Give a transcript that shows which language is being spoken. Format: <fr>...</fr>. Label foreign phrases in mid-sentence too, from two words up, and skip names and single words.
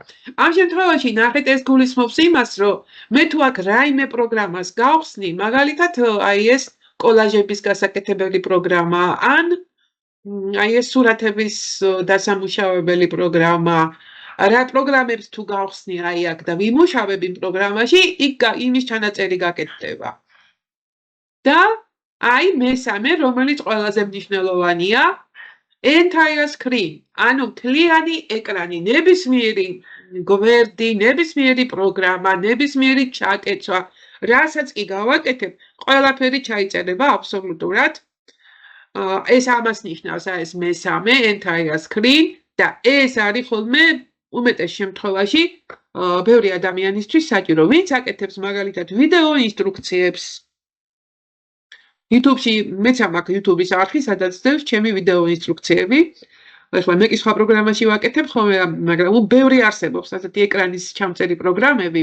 <ka>ამ შემთხვევაში ნახეთ ეს გულისხმობს იმას, რომ მე თუ აქ რაიმე პროგრამას გავხსნი, მაგალითად აი ეს კოლაჟების გასაკეთებელი პროგრამა, ან აი ეს სურათების დასამუშავებელი პროგრამა, რა პროგრამებს თუ გავხსნი აი აქ და ვიმუშავებ იმ პროგრამაში, იქ იმის ჩანაწერი გაკეთდება. და აი მესამე, რომელიც ყველაზე მნიშვნელოვანია,</ka> <en>entire screen,</en> <ka>ანუ მთლიანი ეკრანი, ნებისმიერი გვერდი, ნებისმიერი პროგრამა, ნებისმიერი ჩაკეცვა, რასაც კი გავაკეთებ, ყველაფერი ჩაიწერება აბსოლუტურად. ეს ამას ნიშნავს ეს მესამე</ka> <en>entire screen</en> <ka>და ეს არის ხოლმე უმეტეს შემთხვევაში ბევრი ადამიანისთვის საჭირო, ვინც აკეთებს მაგალითად ვიდეო ინსტრუქციებს. YouTube-ში მეც მაქვს YouTube-ის არხი, სადაც დევს ჩემი ვიდეო ინსტრუქციები. ახლა მე კი სხვა პროგრამაში ვაკეთებ ხოლმე, მაგრამ ბევრი არსებობს ასეთი ეკრანის ჩამწერი პროგრამები.</ka>